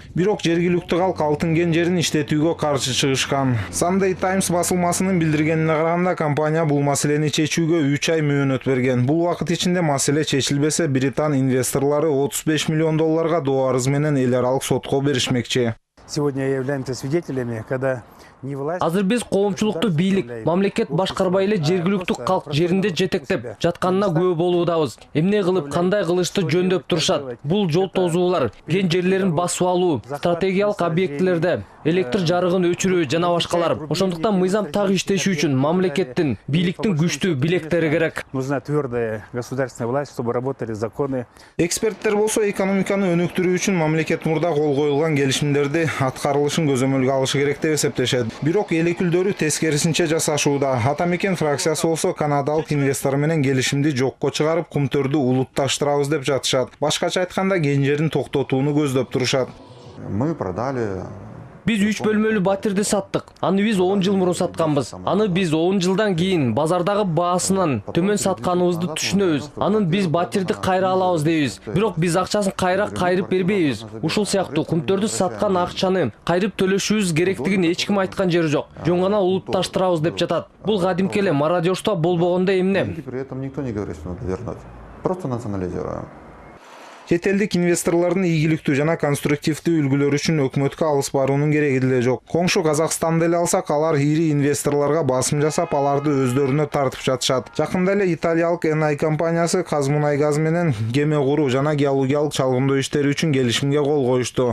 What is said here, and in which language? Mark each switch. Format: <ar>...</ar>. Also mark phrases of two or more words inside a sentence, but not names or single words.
<ky>Бирок жергиликтүү калк алтын кен жерин иштетүүгө каршы чыгышкан. Sunday Times басылмасынын билдиргенине караганда компания бул маселени чечүүгө 3 ай мөөнөт берген. Бул убакыт ичинде маселе чечилбесе, британ инвесторлор 35 миллион долларга доо арыз менен эл аралык сотко беришмекчи.</ky> <ru>Сегодня являемся свидетелями, когда</ru> <ky>Азыр биз коомчулукту бийлик, мамлекет башкарбай эле жергиликтүү калк жеринде жетектеп жатканына күбө болуудабыз. Эмне кылып, кандай кылышты жөндөп турушат. Бул жол тозуулар, кен жерлерин басып алуу, стратегиялык объектилерде электр жарыгын өчүрүү жана башкалар. Ошондуктан мыйзам так иштеши үчүн мамлекеттин, бийликтин күчтүү билектери керек.</ky> <ru>нужна твердая государственная власть, чтобы работали законы.</ru> <ky>Эксперттер болсо экономиканы өнүктүрүү үчүн мамлекет мурда кол коюлган келишимдерди аткарылышын көзөмөлгө алышы керек деп эсептешет. Бирок эл өкүлдөрү тескерисинче жасашууда. Атамекен фракциясы болсо канадалык инвестор менен келишимди жокко чыгарып, кумтөрдү улутташтырабыз деп жатышат. Башкача айтканда кен жерин токтотууну көздөп турушат.</ky> <ru>Мы продали.</ru> <ky>Биз 3 бөлмөлүү батирди саттык. Аны биз 10 жыл мурун сатканбыз. Аны биз 10 жылдан кийин базардагы баасынан төмөн сатканыбызды түшүнөбүз. Анын биз батирди кайра алабыз дейбиз. Бирок биз акчасын кайрып бербейбиз. Ушул сыяктуу кумтөрдү саткан акчаны кайрып төлөшүбүз керектигин эч ким айткан жери жок. Жөн гана улутташтырабыз деп жатат. Бул кадимки эле мародёрство болбогондо эмне?</ky> <ru>При этом никто не говорит, что надо вернуть. Просто национализируем.</ru> <ky>Чет элдик инвесторлордун ийгиликтүү жана конструктивдүү үлгүлөрү үчүн өкмөткө алыс баруунун кереги деле жок. Коңшу Казакстанды эле алсак, алар ири инвесторлорго басым жасап, аларды өздөрүнө тартып жатышат. Жакында эле италиялык Enai компаниясы Казмунайгаз менен кеме куруу жана геологиялык чалгындоо иштери үчүн келишимге кол коюшту.</ky>